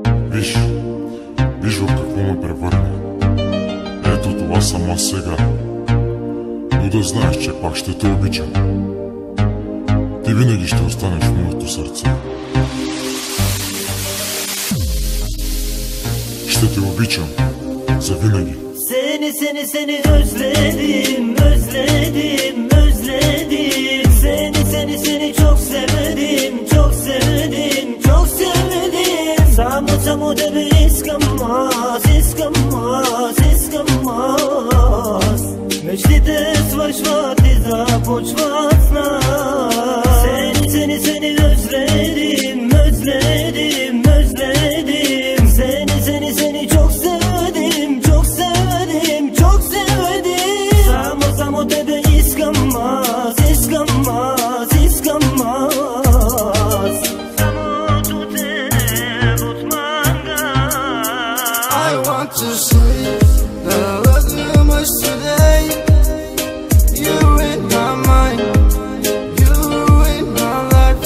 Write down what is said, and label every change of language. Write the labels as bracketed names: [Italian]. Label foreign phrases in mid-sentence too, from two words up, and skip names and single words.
[Bulgarian] Виж в какво ме превърна. Ето това съм аз сега. Но да знаеш, че пак ще те обичам. Ти винаги ще останеш в моето сърце. Ще те обичам завинаги. [Turkish] Seni özledim, özledim, özledim. Seni çok sevdim, çok sevdim, çok sevdim. [Bulgarian] Само тебе искам аз. Мечтите свършват и започват с нас. [Turkish] Seni özledim, özledim, özledim. Seni çok sevdim, çok sevdim, çok sevdim. [Bulgarian] Само тебе искам аз. [English] I want to say that I love you much today. You're in my mind, you're in my life.